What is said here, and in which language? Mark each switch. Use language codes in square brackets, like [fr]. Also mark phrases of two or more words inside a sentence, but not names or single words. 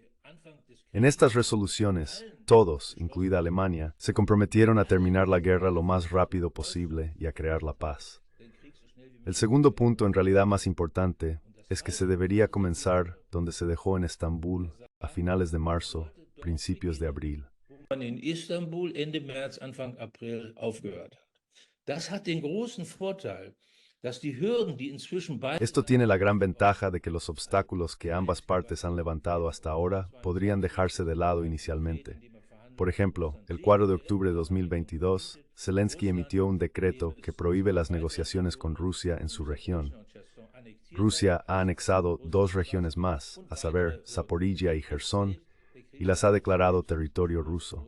[es] En estas resoluciones, todos, incluida Alemania, se comprometieron a terminar la guerra lo más rápido posible y a crear la paz. El segundo punto, en realidad más importante, es que se debería comenzar donde se dejó en Estambul a finales de marzo, principios de abril. [de] man in Istanbul Ende März, Anfang April aufgehört hat. Das hat den großen Vorteil, dass die Hürden, die inzwischen beide [es] Esto tiene la gran ventaja de que los obstáculos que ambas partes han levantado hasta ahora podrían dejarse de lado inicialmente. Por ejemplo, el 4 de octubre de 2022, Zelensky emitió un decreto que prohíbe las negociaciones con Rusia en su región. Rusia ha anexado dos regiones más, a saber, Zaporizhia y Jersón, y las ha declarado territorio ruso.